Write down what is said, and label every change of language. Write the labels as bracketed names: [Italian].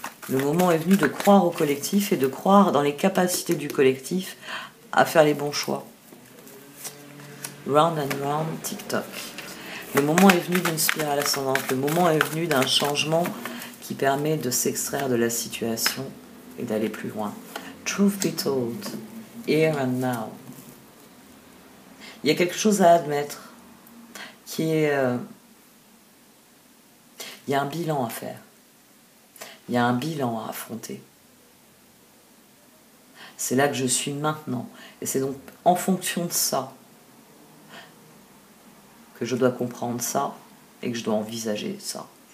[French] Le moment est venu de croire au collectif et de croire dans les capacités du collectif à faire les bons choix. [English] Round and round, tic-toc. [French] Le moment est venu d'une spirale ascendante. Le moment est venu d'un changement qui permet de s'extraire de la situation et d'aller plus loin. [English] Truth be told, here and now. [French] Il y a quelque chose à admettre qui est... il y a un bilan à faire. Il y a un bilan à affronter. C'est là que je suis maintenant. Et c'est donc en fonction de ça que je dois comprendre ça et que je dois envisager ça.